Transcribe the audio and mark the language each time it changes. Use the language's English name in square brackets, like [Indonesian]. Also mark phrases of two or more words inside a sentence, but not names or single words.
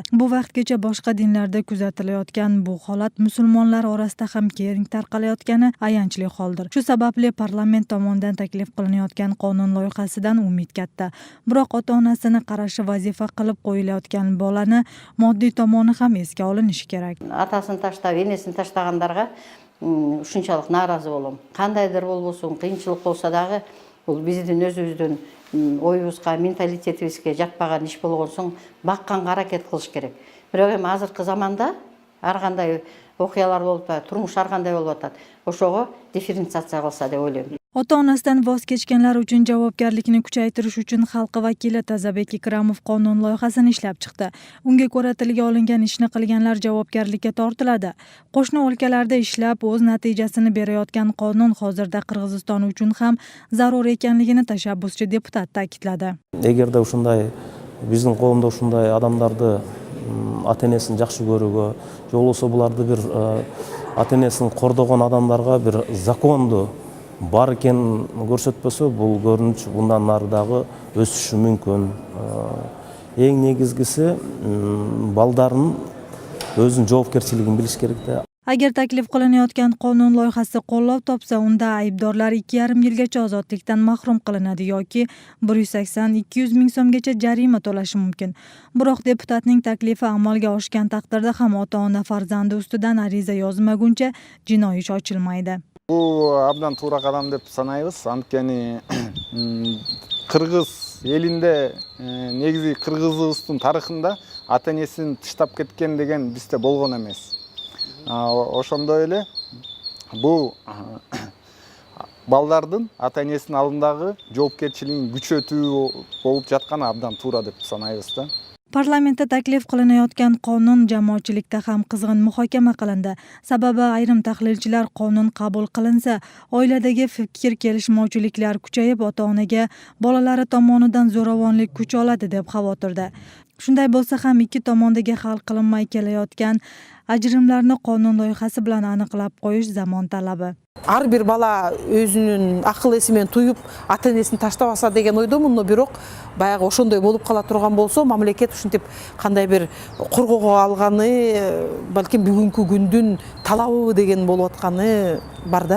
[Uzbek] Bu vaqtgacha boshqa dinlarda kuzatilayotgan bu holat musulmonlar orasida ham keng tarqalayotgani ayanchli holdir. Shu sababli parlament tomonidan taklif qilinayotgan qonun loyihasidan umid katta. Biroq ota-onasini qarashi vazifa qilib qo'yilayotgan bolani moddiy tomoni ham esga olinishi kerak. [Kyrgyz] Атасын таштап, енесін таштағандарға ушунчалык нааразы болом. Кандайдыр болбосун, кыйынчылык болсо дагы, бул биздин өзүбүздүн оюбузга, менталитетибизге жатпаган иш болгон соң бакканга аракет кылыш керек. Бирок эми азыркы заманда ар кандай окуялар болуп атат, турмуш ар кандай болуп атат. Ошого дифференциация кылса деп ойлойм. [Uzbek] Ota-onasidan voz kechganlar uchun javobgarlikni kuchaytirish uchun xalq vakili Tazabek Ikramov qonun loyihasini ishlab chiqdi. Unga ko'ra tilga olingan ishni qilganlar javobgarlikka tortiladi. Qo'shni o'lkalarda ishlab o'z natijasini berayotgan qonun hozirda Qirg'iziston uchun ham zarur ekanligini tashabbuschi deputat ta'kidladi. [Kyrgyz] Эгерде ушундай биздин коомдо ушундай адамдарды ата-энесин жакшы көрүүгө, же болбосо буларды бир ата-энесин кордогон адамдарга бир законду бар экенин көрсөтпөсө, бул көрүнүш мындан нары дагы өсүшү мүмкүн. Эң негизгиси балдардын өзүнүн жоопкерчилигин билиш керек да. [Uzbek] Agar taklif qilinayotgan qonun loyihasi qo'llov topsa, unda aybdorlar 2,5 yilgacha ozodlikdan mahrum qilinadi yoki 180-200 ming so'mgacha jarima to'lashi mumkin. Biroq deputatning taklifi amalga oshgan taqdirda ham ota-ona farzandi ustidan ariza yozmaguncha jinoiy ish ochilmaydi. [Kyrgyz] Бул абдан туура кадам деп санайбыз. Анткени кыргыз элинде негизи кыргызыбыздын тарыхында ата-энесин тыштап кеткен деген бизде болгон эмес. Ошондой эле бул балдардын ата-энесинин алдындагы жоопкерчилигин күчөтүү болуп жатканы абдан туура деп санайбыз да. [Uzbek] Parlamentda taklif qilinayotgan qonun jamoatchilikda ham qizg'in muhokama qilindi. Sababi ayrim tahlilchilar qonun qabul qilinsa, oiladagi fikr kelishmovchiliklar kuchayib, ota-onaga bolalari tomonidan zo'ravonlik kuch oladi deb xavotirda. Shunday bo'lsa ham ikki tomondagi hal qilinmay kelayotgan ajrimlarni qonun loyihasi bilan aniqlab qo'yish zamon talabi. [Kyrgyz] Ар бир бала өзүнүн акыл эси менен туюп ата-энесин таштабаса деген ойдомун, но бирок баягы ошондой болуп кала турган болсо, мамлекет ушинтип кандай бир коргоого алганы, балким бүгүнкү күндүн талабы деген болуп атканы бар да.